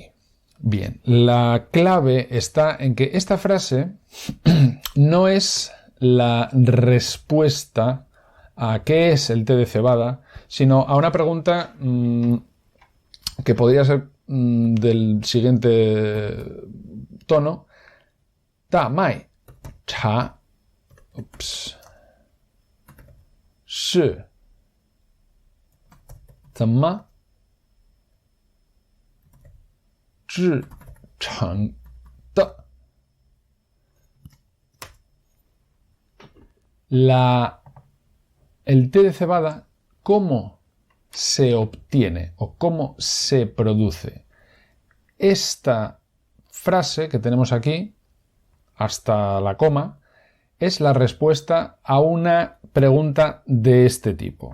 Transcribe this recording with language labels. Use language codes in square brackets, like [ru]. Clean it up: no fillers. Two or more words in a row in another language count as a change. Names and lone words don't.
[es] Bien, la clave está en que esta frase no es la respuesta a qué es el té de cebada, sino a una pregunta que podría ser del siguiente tono: [zh] 大麦茶是怎么制成的？ [es] El té de cebada, ¿cómo se obtiene o cómo se produce? Esta frase que tenemos aquí, hasta la coma, es la respuesta a una pregunta de este tipo.